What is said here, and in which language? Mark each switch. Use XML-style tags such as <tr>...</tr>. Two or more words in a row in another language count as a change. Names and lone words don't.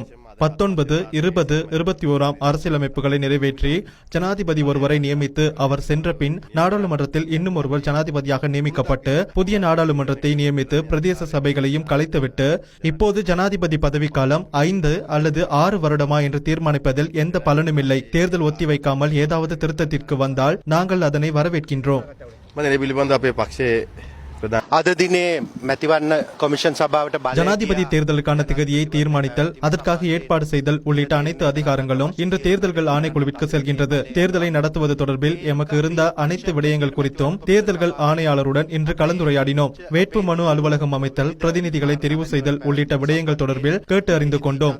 <ta>19, 20, 21 அரசியலமைப்புகளை நிறைவேற்றி ஜனாதிபதி ஒருவரை நியமித்து அவர் சென்ற பின் நாடாளுமன்றத்தில் இன்னும் ஒருவர் ஜனாதிபதியாக நியமிக்கப்பட்டு புதிய நாடாளுமன்றத்தை நியமித்து பிரதேச சபைகளையும் கலைத்துவிட்டு இப்போது ஜனாதிபதி பதவிக்காலம் 5 அல்லது 6 வருடமா என்று தீர்மானிப்பதில் எந்த பலனும் இல்லை. தேர்தல் ஒத்திவைக்காமல் ஏதாவது திருத்தத்திற்கு வந்தால் நாங்கள் அதனை வரவேற்கின்றோம்.</ta> <si>මම මේ පිළිබඳව අපේ පක්ෂයේ අද දිනේ මැතිවරණ කොමිෂන් සභාවට</si> <ta>ஜனாதிபதி தேர்தலுக்கான திகதியை தீர்மானித்தல், அதற்காக ஏற்பாடு செய்தல் உள்ளிட்ட அனைத்து அதிகாரங்களும் இன்று தேர்தல்கள் ஆணைக்குழுவிற்கு செல்கின்றது. தேர்தலை நடத்துவது தொடர்பில் எமக்கு இருந்த அனைத்து விடயங்கள் குறித்தும் தேர்தல்கள் ஆணையாளருடன் இன்று கலந்துரையாடினோம். வேட்பு மனு அலுவலகம் அமைத்தல், பிரதிநிதிகளை தெரிவு செய்தல் உள்ளிட்ட விடயங்கள் தொடர்பில் கேட்டு அறிந்து கொண்டோம்.</ta>